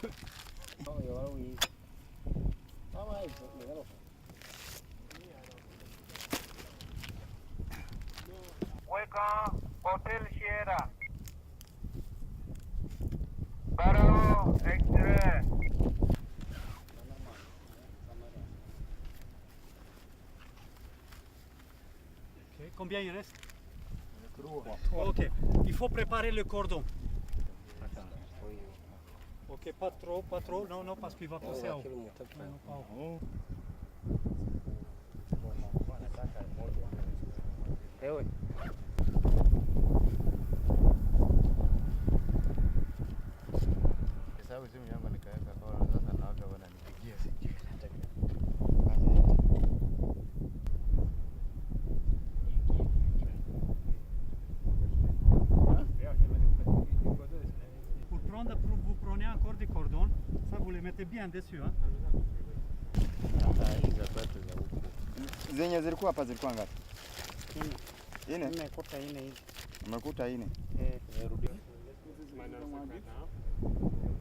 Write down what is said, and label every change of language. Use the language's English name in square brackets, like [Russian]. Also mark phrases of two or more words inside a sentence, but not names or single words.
[English] Welcome, Hotel Sierra. Bravo, X-ray. [French] Ok, combien il reste? Ok, il faut préparer le cordon. Ok, pas trop, non, non, parce qu'il va pousser à haut. Non, non, pas haut. [Swahili] Sababu simu yangu nikaweka kwa sasa naoga wananipigia sijui nataka. [French] Pour prendre, vous prenez encore des cordons, ça vous les mettez bien dessus. Hein? [Swahili] Zenye zilikuwa hapa zilikuwa ngapi? Ine? Nimekuta ine hivi. Umekuta ine? Rudia.